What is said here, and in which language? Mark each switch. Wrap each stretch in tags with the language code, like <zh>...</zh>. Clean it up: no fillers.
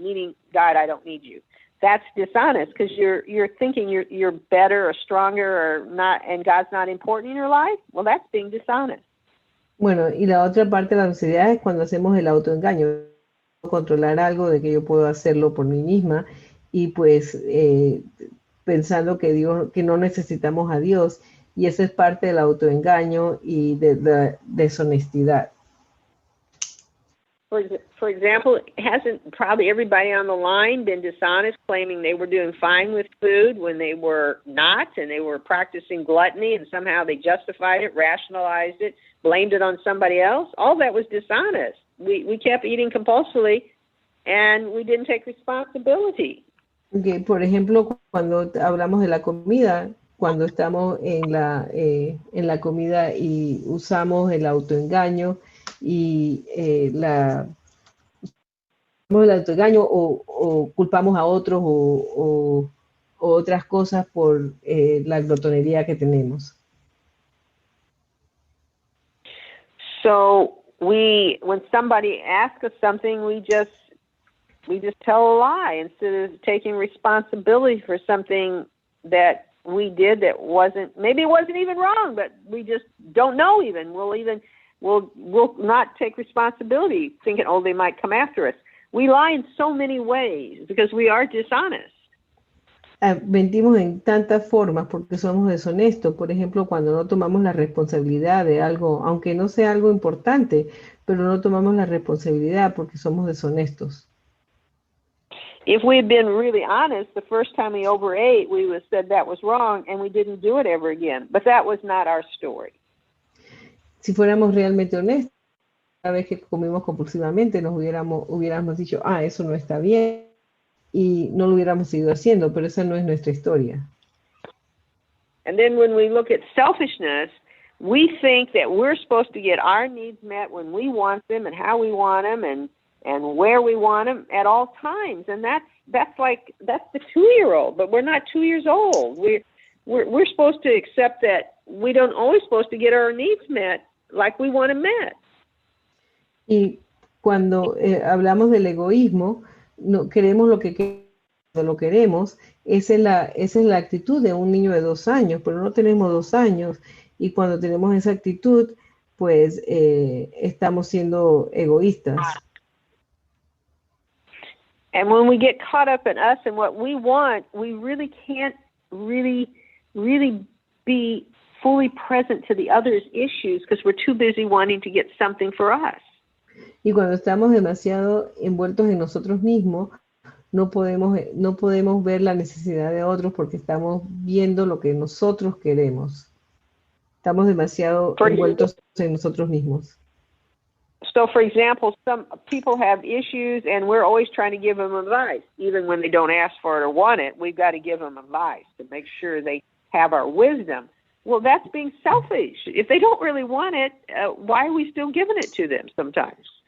<en>Meaning, God, I don't need you. That's dishonest because you're thinking you're better or stronger or not, and God's not important in your life. Well, that's being dishonest.</en> <es>Bueno, y la otra parte de la honestidad es cuando hacemos el autoengaño, controlar algo de que yo puedo hacerlo por mí misma y pues pensando que no necesitamos a Dios, y eso es parte del autoengaño y de la deshonestidad.</es> <en>For example, hasn't probably everybody on the line been dishonest, claiming they were doing fine with food when they were not, and they were practicing gluttony, and somehow they justified it, rationalized it, blamed it on somebody else? All that was dishonest. We kept eating compulsively, and we didn't take responsibility.</en> <es>Okay, por ejemplo, cuando hablamos de la comida, cuando estamos en la comida y usamos el autoengaño y el autoengaño o culpamos a otros o otras cosas por la glotonería que tenemos.</es> <en>So when somebody asks us something, we just tell a lie instead of taking responsibility for something that we did that maybe it wasn't even wrong, but we just don't know even. We'll not take responsibility thinking, oh, they might come after us. We lie in so many ways because we are dishonest.</en> <es>Mentimos en tantas formas porque somos deshonestos. Por ejemplo, cuando no tomamos la responsabilidad de algo, aunque no sea algo importante, pero no tomamos la responsabilidad porque somos deshonestos.</es> <en>If we had been really honest, the first time we overate, we would have said that was wrong and we didn't do it ever again. But that was not our story.</en> <es>Si fuéramos realmente honestos, cada vez que comimos compulsivamente nos hubiéramos dicho, eso no está bien, y no lo hubiéramos seguido haciendo, pero esa no es nuestra historia.</es> <en>And then when we look at selfishness, we think that we're supposed to get our needs met when we want them and how we want them and where we want them at all times. And that's the 2-year-old, but we're not 2 years old. We're supposed to accept that we don't always supposed to get our needs met like we want them met.</en> <es>Y cuando hablamos del egoísmo, no queremos lo que lo queremos, esa es la actitud de un niño de 2 años, pero no tenemos 2 años, y cuando tenemos esa actitud, pues estamos siendo egoístas.</es> <en>And when we get caught up in us and what we want, we really can't really be fully present to the other's issues because we're too busy wanting to get something for us.</en> <es>Y cuando estamos demasiado envueltos en nosotros mismos, no podemos ver la necesidad de otros porque estamos viendo lo que nosotros queremos. Estamos demasiado envueltos en nosotros mismos.</es> <en>So, for example, some people have issues, and we're always trying to give them advice. Even when they don't ask for it or want it, we've got to give them advice to make sure they have our wisdom. Well, that's being selfish. If they don't really want it, why are we still giving it to them sometimes?</en>